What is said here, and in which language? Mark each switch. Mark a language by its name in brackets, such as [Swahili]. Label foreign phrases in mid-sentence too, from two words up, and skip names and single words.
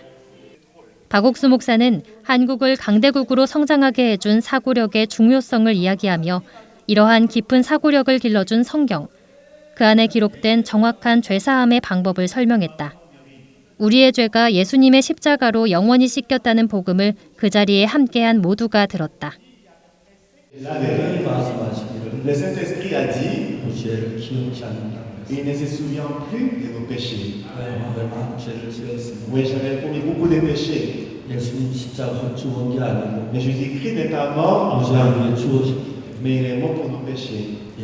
[Korean] 박옥수 목사는 한국을 강대국으로 성장하게 해준 사고력의 중요성을 이야기하며 이러한 깊은 사고력을 길러준 성경, 그 안에 기록된 정확한 죄사함의 방법을 설명했다. 우리의 죄가 예수님의 십자가로 영원히 씻겼다는 복음을 그 자리에 함께한 모두가 들었다. [French] Le Saint-Esprit a dit, il ne se souvient plus de nos péchés. Oui, j'avais commis beaucoup de péchés. Mais Jésus-Christ n'est pas mort, mais il est mort pour nos péchés.